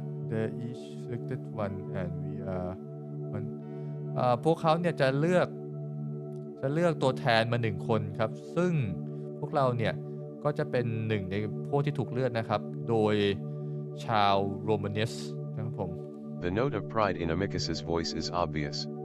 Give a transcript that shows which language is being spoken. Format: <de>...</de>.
<en>They each selected one and we are one.</en> <th>พวกเขาเนี่ยจะเลือกตัวแทนมา1 คนครับซึ่งพวกเราเนี่ยก็จะเป็น1ในพวกที่ถูกเลือกนะครับโดยชาวโรมานิสนะครับผม</th> <en>The note of pride in Amicus's voice is obvious.</en>